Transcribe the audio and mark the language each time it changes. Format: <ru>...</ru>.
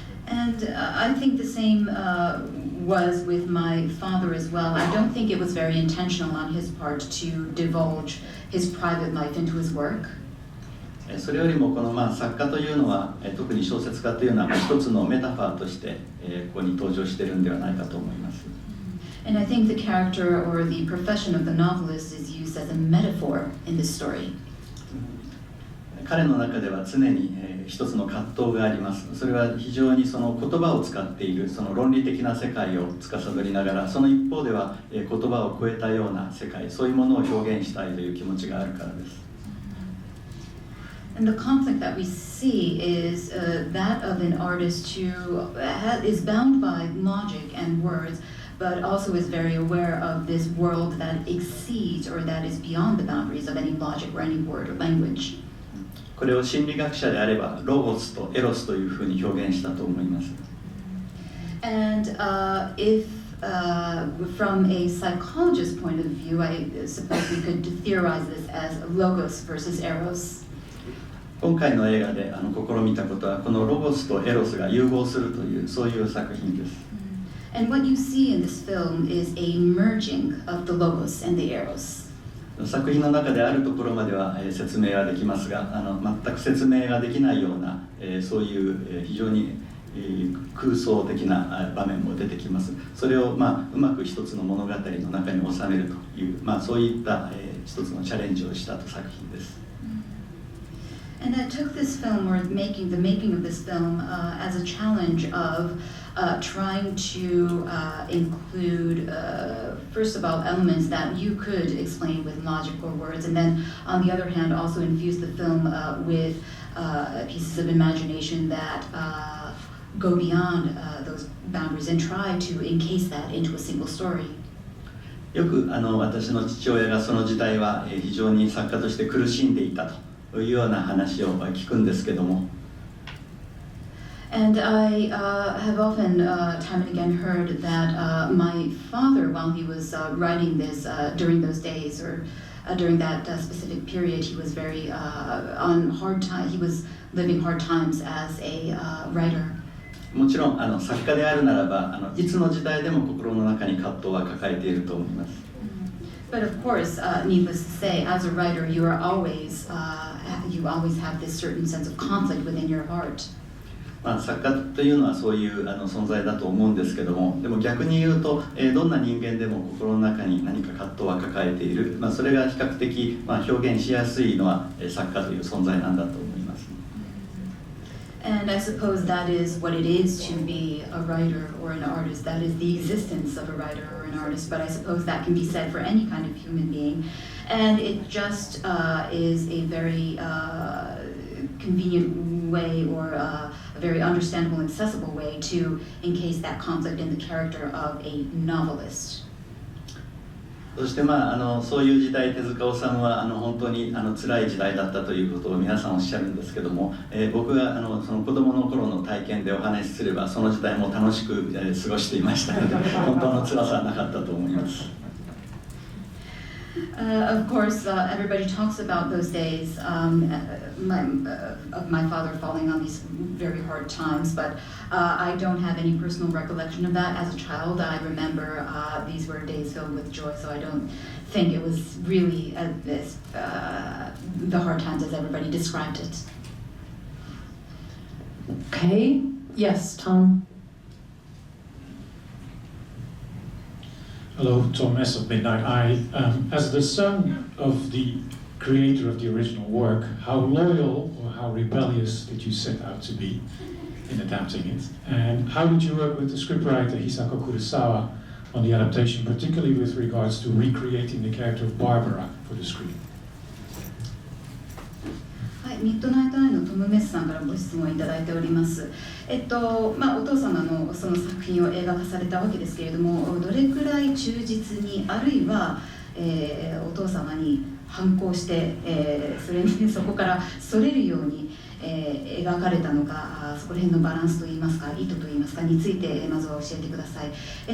<en>And I think the same was with my father as well. I don't think it was very intentional on his part to divulge his private life into his work.</en> <ja>それよりもこの作家というのは特に小説家というのは一つのメタファーとしてここに登場しているんではないかと思います。</ja> <en>And I think the character or the profession of the novelist is used as a metaphor in this story.</en> <ja>彼の中では常に一つの葛藤があります。それは非常にその言葉を使っているその論理的な世界を司りながら、その一方では言葉を超えたような世界、そういうものを表現したいという気持ちがあるからです。</ja> <en>And the conflict that we see is that of an artist who is bound by logic and words, but also is very aware of this world that exceeds or that is beyond the boundaries of any logic or any word or language.</en> <ja>これを心理学者であればロゴスとエロスというふうに表現したと思います。</ja> <en>And if from a psychologist's point of view, I suppose we could theorize this as logos versus eros.</en> <ja>今回の映画で試みたことはこのロゴスとエロスが融合するというそういう作品です。</ja> <en>And what you see in this film is a merging of the logos and the eros.</en> <ja>作品の中であるところまでは説明はできますが全く説明ができないようなそういう非常に空想的な場面も出てきます。それをうまく一つの物語の中に収めるという、そういった一つのチャレンジをした作品です。</ja> <en>And I took this film, or the making of this film, as a challenge of trying to include, first of all, elements that you could explain with logical words, and then on the other hand, also infuse the film with pieces of imagination that go beyond those boundaries and try to encase that into a single story.</en> <ja>よく私の父親がその時代は非常に作家として苦しんでいたというような話を聞くんですけども。</ja> <en>And I have often, time and again, heard that my father, while he was writing this during those days or during that specific period, he was very on hard time. He was living hard times as a writer.</en> <ja>もちろん作家であるならばいつの時代でも心の中に葛藤は抱えていると思います。</ja> <en>But of course, needless to say, as a writer, you always have this certain sense of conflict within your heart.</en> <ja>作家というのはそういう存在だと思うんですけども、でも逆に言うと、どんな人間でも心の中に何か葛藤は抱えている、それが比較的、表現しやすいのは作家という存在なんだと思います。</ja> <en>And I suppose that is what it is to be a writer or an artist. That is the existence of a writer or an artist. But I suppose that can be said for any kind of human being. And it just is a very convenient way or a very understandable and accessible way to encase that conflict in the character of a novelist.</en> <ja>そしてそういう時代手塚治虫は本当に辛い時代だったということを皆さんおっしゃるんですけども、僕がその子供の頃の体験でお話しすればその時代も楽しく過ごしていましたので本当の辛さはなかったと思います。</ja> <en>Of course, everybody talks about those days of my father falling on these very hard times, but I don't have any personal recollection of that. As a child, I remember these were days filled with joy, so I don't think it was really the hard times as everybody described it. Okay, yes, Tom. Hello, Tom Mess of Midnight Eye. As the son of the creator of the original work, how loyal or how rebellious did you set out to be in adapting it? And how did you work with the scriptwriter Hisako Kurosawa on the adaptation, particularly with regards to recreating the character of Barbara for the screen?</en> <ja>ミッドナイトアイのトム・メスさんからご質問いただいております。お父様のその作品を映画化されたわけですけれども、どれくらい忠実にあるいは、お父様に反抗して、そこからそれるように、描かれたのか、そこら辺のバランスといいますか意図といいますかについてまずは教えてください。</ja>